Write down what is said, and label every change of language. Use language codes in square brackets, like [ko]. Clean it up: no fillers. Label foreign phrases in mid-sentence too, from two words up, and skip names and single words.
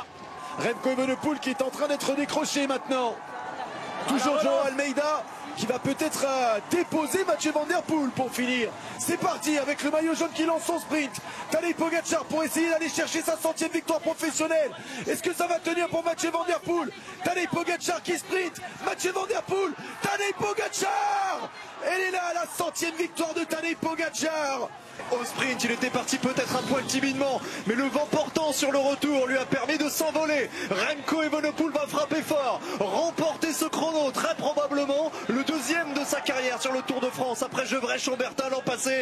[fr] Remco Evenepoel qui est en train d'être décroché maintenant. Toujours João Almeida qui va peut-être déposer Mathieu Van Der Poel pour finir. C'est parti avec le maillot jaune qui lance son sprint. Tadej Pogacar pour essayer d'aller chercher sa 100e victoire professionnelle. Est-ce que ça va tenir pour Mathieu Van Der Poel? Tadej Pogacar qui sprint. Mathieu Van Der Poel. Tadej Pogacar. Elle est là, la 100e victoire de Tadej Pogacar. Au sprint, il était parti peut-être un poil timidement, mais le vent portant sur le retour lui a permis de s'envoler. Remco Evenepoel va frapper fort, remporter ce chrono, très probablement le deuxième de sa carrière sur le Tour de France après Gevrey-Chambertin l'an passé.